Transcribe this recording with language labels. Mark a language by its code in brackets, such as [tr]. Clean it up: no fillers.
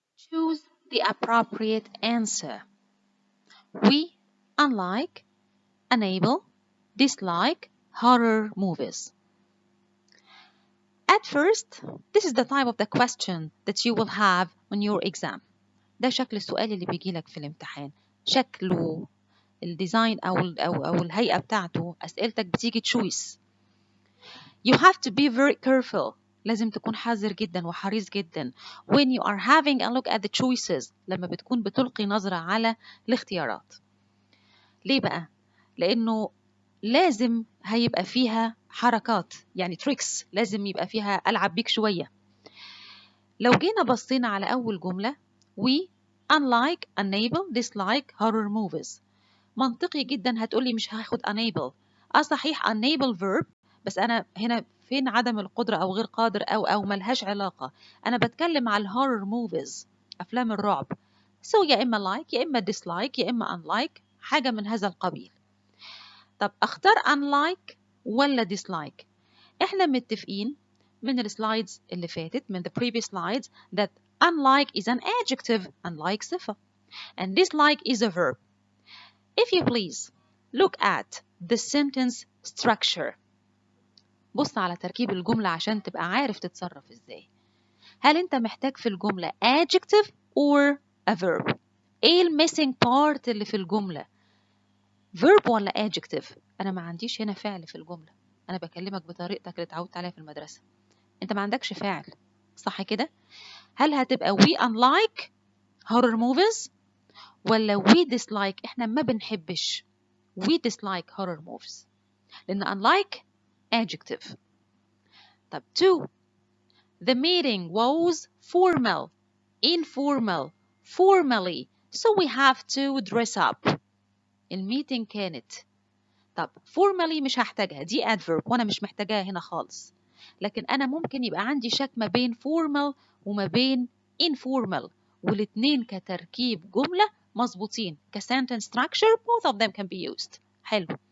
[en] Choose the appropriate answer. We unlike, enable, dislike horror movies. At first, this is the type of the question that you will have on your exam. [ar] ده شكل السؤال اللي بيجي لك في الامتحان. شكله، الديزاين أو الهيئة بتاعته، أسئلتك بتيجي تشويس. [en] You have to be very careful. [ar] لازم تكون حذر جدا وحريص جدا [en] when you are having a look at the choices، [ar] لما بتكون بتلقي نظرة على الاختيارات. ليه بقى؟ لأنه لازم هيبقى فيها حركات، يعني tricks، لازم يبقى فيها ألعب بيك شوية. لو جينا بصينا على أول جملة [en] we unlike, enable, dislike horror movies، [ar] منطقي جدا هتقولي مش هاخد enable. صحيح enable verb، بس أنا هنا فين عدم القدرة أو غير قادر أو ملهاش علاقة. أنا بتكلم على الهورر موفيز، أفلام الرعب. so يا إما like يا إما dislike يا إما unlike، حاجة من هذا القبيل. طب أختار unlike ولا dislike؟ إحنا متفقين من السلايدز اللي فاتت، من [en] the previous slides، that unlike is an adjective، [ar] unlike صفة، [en] and dislike is a verb. If you please look at the sentence structure. [ar] بص على تركيب الجملة عشان تبقى عارف تتصرف ازاي. هل انت محتاج في الجملة [en] adjective or a verb؟ [ar] ايه missing part اللي في الجملة؟ verb ولا adjective؟ انا ما عنديش هنا فعل في الجملة، انا بكلمك بطريقتك اللي اتعودت عليها في المدرسة. انت ما عندكش فاعل، صح كده؟ هل هتبقى [en] we unlike horror movies [ar] ولا we dislike؟ احنا ما بنحبش [en] we dislike horror movies، [ar] لأن unlike adjective. [en] طب 2 the meeting was formal, informal, formally, so we have to dress up. [ar] الميتنج كانت، طب formally مش هحتاجها، دي adverb وانا مش محتاجاها هنا خالص. لكن انا ممكن يبقى عندي شك ما بين formal وما بين informal، والاتنين كتركيب جملة مظبوطين كsentence structure، [en] both of them can be used. [ar] حلو.